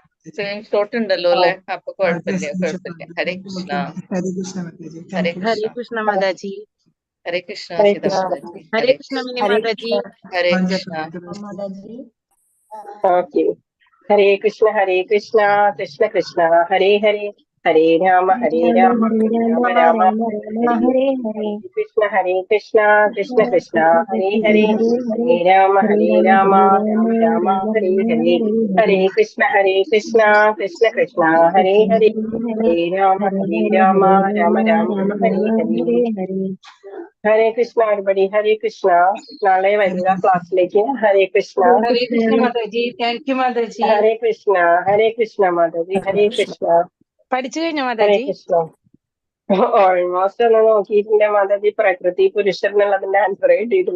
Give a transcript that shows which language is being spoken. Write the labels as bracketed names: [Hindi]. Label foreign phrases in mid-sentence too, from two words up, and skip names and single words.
[Malayalam] സ്ക്രീൻഷോട്ട് ഉണ്ടല്ലോ അല്ലെ? അപ്പൊ കുഴപ്പമില്ല. ഹരേ ഓക്കെ, [Sanskrit] കൃഷ്ണ. ഹരേ കൃഷ്ണ മാതാജി. ഹരേ ഹരേ കൃഷ്ണ. കൃഷ്ണ മാതാജി. ഹരേ കൃഷ്ണ. ഹരേ സീതാ കൃഷ്ണ. മാതാജി. ഹരേ കൃഷ്ണ മിനി മാതാജി. ഹരേ കൃഷ്ണ. ഓക്കെ, ഹരേ കൃഷ്ണ. ഹരേ കൃഷ്ണ, കൃഷ്ണ കൃഷ്ണ ഹരേ ഹരേ, ഹരേ രാമ ഹരേ രാമ, രാമ രാമ ഹരേ ഹരേ. കൃഷ്ണ ഹരേ കൃഷ്ണ, കൃഷ്ണ കൃഷ്ണ ഹരേ ഹരേ, ഹരേ രാമ രാമ, രാമ രാമ ഹരേ ഹരേ. ഹരേ കൃഷ്ണ കൃഷ്ണ കൃഷ്ണ ഹരേ ഹരേ, ഹരേ രാമ രാമ, രാമ ഹരേ ഹരേ. ഹരേ കൃഷ്ണ everybody. ഹരേ കൃഷ്ണ. [Malayalam] നാളെ വരിക ക്ലാസ്സിലേക്ക്. [Sanskrit] ഹരേ കൃഷ്ണ. ഹരേ കൃഷ്ണ മാതാജി. [English] thank you [Sanskrit] മാതാജി. ഹരേ കൃഷ്ണ. ഹരേ കൃഷ്ണ മാതാജി. ഹരേ കൃഷ്ണ. [Malayalam] പഠിച്ചു കഴിഞ്ഞോ [Sanskrit] ഹരേ മാതാജി? കൃഷ്ണ. [Malayalam] ഓൾമോസ്റ്റ് ഒന്ന് നോക്കിയിട്ടില്ല മാതാജി. പ്രകൃതി പുരുഷൻ എന്നുള്ളതിന്റെ ആൻസർ കിട്ടിയിട്ടില്ല.